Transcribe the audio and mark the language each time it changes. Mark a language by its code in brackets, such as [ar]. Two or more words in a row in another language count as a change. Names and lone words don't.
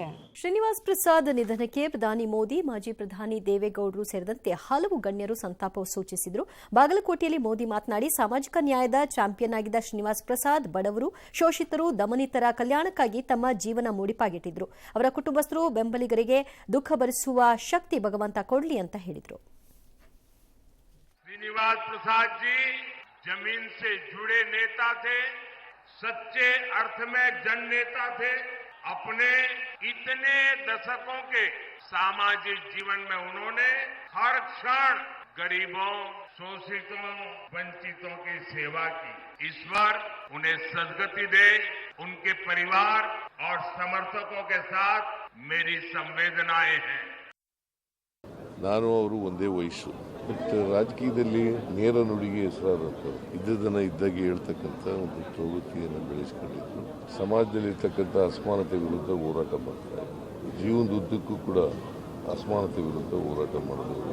[kn] ಶ್ರೀನಿವಾಸ್ ಪ್ರಸಾದ್ ನಿಧನಕ್ಕೆ ಪ್ರಧಾನಿ ಮೋದಿ, ಮಾಜಿ ಪ್ರಧಾನಿ ದೇವೇಗೌಡರು ಸೇರಿದಂತೆ ಹಲವು ಗಣ್ಯರು ಸಂತಾಪ ಸೂಚಿಸಿದರು. ಬಾಗಲಕೋಟೆಯಲ್ಲಿ ಮೋದಿ ಮಾತನಾಡಿ, ಸಾಮಾಜಿಕ ನ್ಯಾಯದ ಚಾಂಪಿಯನ್ ಆಗಿದ್ದ ಶ್ರೀನಿವಾಸ್ ಪ್ರಸಾದ್ ಬಡವರು, ಶೋಷಿತರು, ದಮನಿತರ ಕಲ್ಯಾಣಕ್ಕಾಗಿ ತಮ್ಮ ಜೀವನ ಮುಡಿಪಾಗಿಟ್ಟಿದ್ರು. ಅವರ ಕುಟುಂಬಸ್ಥರು, ಬೆಂಬಲಿಗರಿಗೆ ದುಃಖ ಭರಿಸುವ ಶಕ್ತಿ ಭಗವಂತ ಕೊಡಲಿ ಅಂತ ಹೇಳಿದರು. [hi] श्रीनिवास प्रसाद जी जमीन से जुड़े नेता थे, सच्चे अर्थ में जन नेता थे. अपने इतने दशकों के सामाजिक जीवन में उन्होंने हर क्षण गरीबों, शोषितों, वंचितों की सेवा की. ईश्वर उन्हें सद्गति दे. उनके परिवार और समर्थकों के साथ मेरी संवेदनाएं हैं. [kn] ನಾನು ಅವರು ಒಂದೇ ವಯಸ್ಸು, ಬಟ್ ರಾಜಕೀಯದಲ್ಲಿ ನೇರ ನುಡಿಗೆ ಹೆಸರಾದಂಥವ್ರು, ಇದ್ದದನ್ನು ಇದ್ದಾಗೆ ಹೇಳ್ತಕ್ಕಂಥ ಒಂದು ಪ್ರವೃತ್ತಿಯನ್ನು ಬೆಳೆಸ್ಕೊಂಡಿದ್ರು. ಸಮಾಜದಲ್ಲಿರ್ತಕ್ಕಂಥ ಅಸಮಾನತೆ ವಿರುದ್ಧ ಹೋರಾಟ ಮಾಡ್ತಾರೆ. ಜೀವನದುದ್ದಕ್ಕೂ ಕೂಡ ಅಸಮಾನತೆ ವಿರುದ್ಧ ಹೋರಾಟ ಮಾಡಿದವರು.